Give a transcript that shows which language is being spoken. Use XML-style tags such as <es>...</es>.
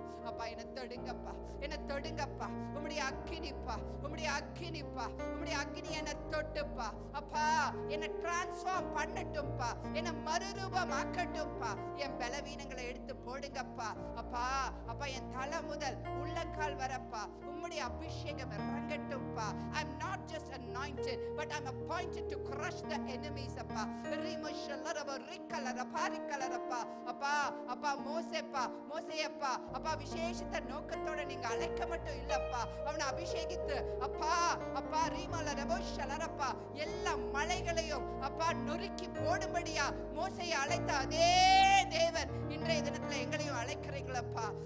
<ta>அப்பா என்ன தொடுங்கப்பா, என்ன தொடுங்கப்பா. உம்முடைய அக்கினிப்பா, உம்முடைய அக்கினிப்பா, உம்முடைய அக்கினி என்ன தொட்டுப்பா. அப்பா என்ன டிரான்ஸ்ஃபார்ம் பண்ணட்டும்பா, என்ன மறுரூபமாக்கட்டும்பா. என் பலவீனங்களை எடுத்து போடுங்கப்பா. அப்பா அப்பா என் தலை முதல் உள்ளங்கால் வரப்பா உம்முடைய அபிஷேகம் இறங்கட்டும்பா.</ta> <en>I'm not just anointed but I'm appointed to crush the enemies of</en> <ta>அப்பா. ரிமஷல்லரப ரிக்கலரபா ரிக்கலரப்பா. அப்பா அப்பா மோசேயப்பா அப்பா விசேஷித்த நோக்கத்தோட நீங்க அழைக்க மட்டும் இல்லப்பா, அவனை அபிஷேகித்து அப்பா அப்பா ரீமலரபோ ஷலரப்பா எல்லா மலைகளையும் அப்பா நொறுக்கி போடும்படியா மோசையை அழைத்த அதே தேவன் இன்றைய தினத்துல எங்களையும் அழைக்கிறீங்களப்பா.</ta>